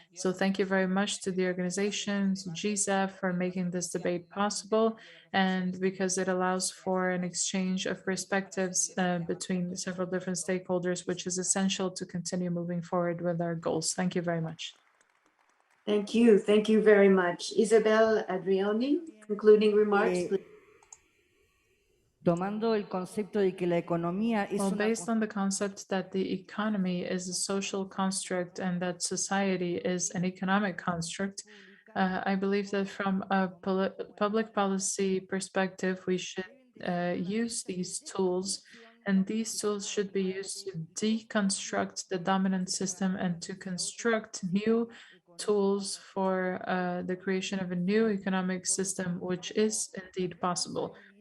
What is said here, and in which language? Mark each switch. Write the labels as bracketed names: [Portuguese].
[English] So thank you very much to the organizations, GCEF, for making this debate possible, and because it allows for an exchange of perspectives between several different stakeholders, which is essential to continue moving forward with our goals. Thank you very much. Thank you. Thank you very much. Isabel Adriani, concluding remarks, Eh, please. [Spanish] Tomando el concepto de que la economía es [English] Well, [Spanish] una [English] based on the concept that the economy is a social construct and that society is an economic construct, I believe that from a public policy perspective, we should use these tools, and these tools should be used to deconstruct the dominant system and to construct new tools for the creation of a new economic system, which is indeed possible.